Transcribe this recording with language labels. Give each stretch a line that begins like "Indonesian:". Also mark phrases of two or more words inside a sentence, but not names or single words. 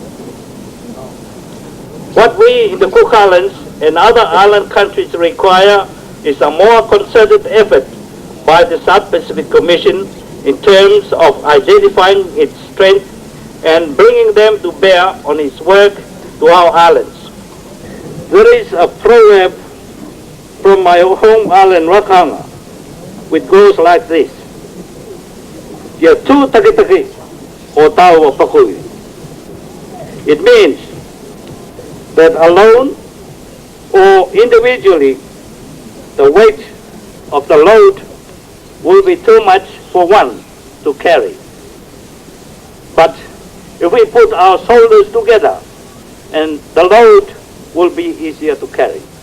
English: What we in the Cook Islands and other island countries require is a more concerted effort by the South Pacific Commission in terms of identifying its strength and bringing them to bear on its work to our islands. There is a proverb from my home island, Rakanga, which goes like this:
Rarotongan: "Ia tu taki-taki o tau o pakui."
English: It means that alone or individually, the weight of the load will be too much for one to carry. But if we put our shoulders together, and the load will be easier to carry.